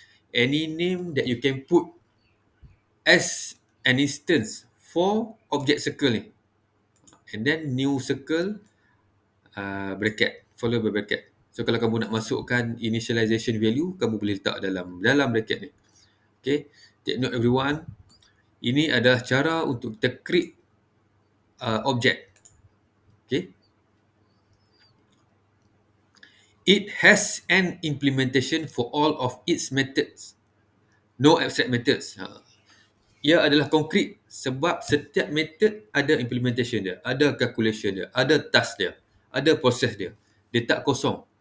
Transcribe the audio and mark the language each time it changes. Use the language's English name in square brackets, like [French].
[English] Any name that you can put as an instance for object circle [Malay] ni. [English] And then new circle, bracket, follow by bracket. [Malay] So kalau kamu nak masukkan initialization value, kamu boleh letak dalam bracket ni. [English] Okay, take note everyone. [Malay] Ini adalah cara untuk kita create objek. Okay. [English] It has an implementation for all of its methods. No abstract methods. [Malay] Ia adalah konkret sebab setiap method ada implementation dia, ada calculation dia, ada task dia, ada proses dia. Dia tak kosong.